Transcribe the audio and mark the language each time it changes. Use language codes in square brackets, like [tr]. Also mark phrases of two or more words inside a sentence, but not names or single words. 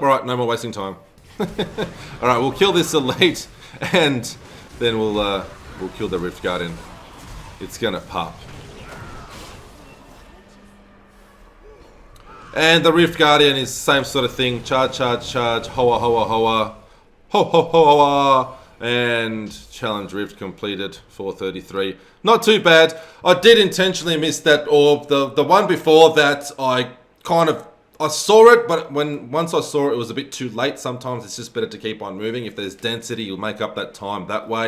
[en] All right, no more wasting time. All right, we'll kill this elite, and then we'll kill the Rift Guardian. It's gonna pop. And the Rift Guardian is the same sort of thing. Charge, charge, charge. Hoa, hoa, hoa. Ho, ho, ho, hoa. And challenge Rift completed. 433. Not too bad. I did intentionally miss that orb. The one before that, I saw it, but once I saw it, it was a bit too late. Sometimes it's just better to keep on moving. If there's density, you'll make up that time that way.